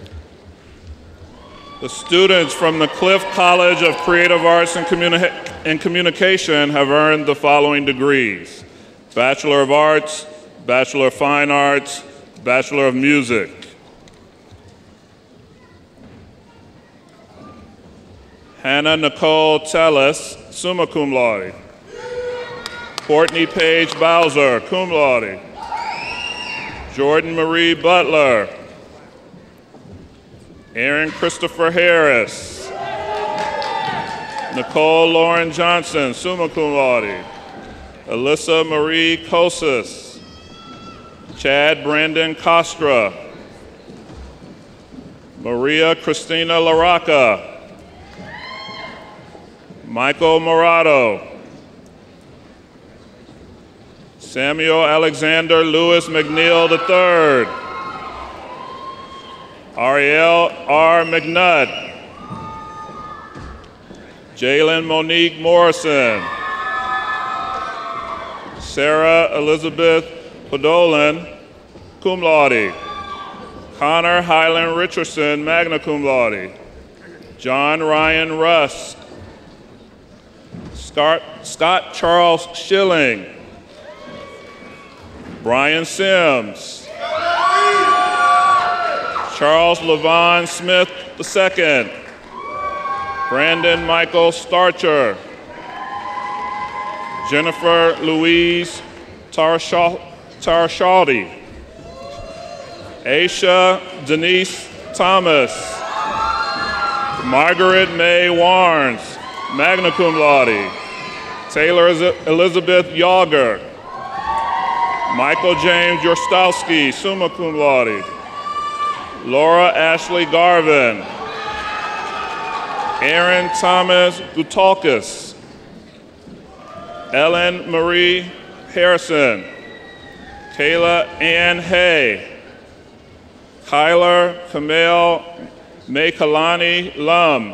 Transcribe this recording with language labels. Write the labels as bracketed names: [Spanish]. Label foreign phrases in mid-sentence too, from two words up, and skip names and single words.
[English] The students from the Cliff College of Creative Arts and Communication have earned the following degrees: Bachelor of Arts, Bachelor of Fine Arts, Bachelor of Music. Hannah Nicole Tellis, [Latin] summa cum laude. [English] Courtney Paige Bowser, [Latin] cum laude. [English] Jordan Marie Butler. Aaron Christopher Harris. Nicole Lauren Johnson, [Latin] summa cum laude. [English] Alyssa Marie Kosis. Chad Brandon Costra. Maria Christina Laraca. Michael Morado. Samuel Alexander Lewis McNeil III. Ariel R. McNutt. Jalen Monique Morrison. Sarah Elizabeth Podolin, [Latin] cum laude. [English] Connor Highland Richardson, [Latin] magna cum laude. [English] John Ryan Russ. Scott Charles Schilling. Brian Sims. Charles Levon Smith II. Brandon Michael Starcher. Jennifer Louise Tarshaldi. Aisha Denise Thomas. Margaret May Warnes, [Latin] magna cum laude. [English] Taylor Elizabeth Yager. Michael James Jorstowski, [Latin] summa cum laude. [English] Laura Ashley Garvin. Aaron Thomas Gutalkis. Ellen Marie Harrison. Kayla Ann Hay. Kyler Kamel Mekalani Lum.